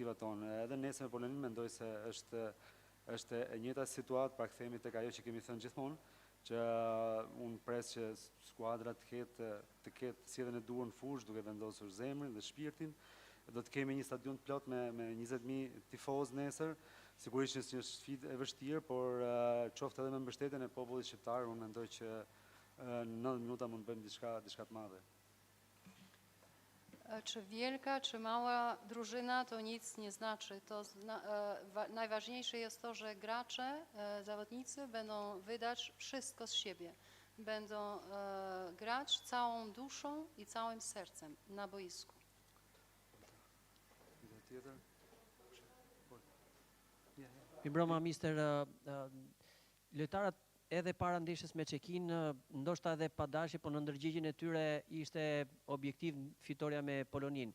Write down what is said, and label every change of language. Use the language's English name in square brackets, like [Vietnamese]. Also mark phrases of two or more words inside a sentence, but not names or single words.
[Albanian] Edhe nesër me Polonin mendoj se është është e njëjta situatë, pra kthehemi tek ajo që kemi thënë gjithmonë, që unë pres që skuadra të ketë sjelljen e duhur në fushë, duke vendosur zemrin dhe shpirtin. Do të kemi një stadion plot me 20.000 tifozë nesër. Sigurisht është një sfidë e vështirë, por qoftë edhe me mbështetjen e popullit shqiptar, unë mendoj që në 90 minuta mund të bëjmë diçka të madhe. [Polish] Czy wielka, czy mała drużyna, to nic nie znaczy. Najważniejsze jest to, że gracze, zawodnicy będą wydać wszystko z siebie. Będą grać całą duszą i całym sercem na boisku. [Albanian] Mbrëma, mister, lojtarët edhe para ndeshjes me Çekin, ndoshta edhe pa dashje, po në ndërgjigjen e tyre ishte objektiv fitoria me Polonin.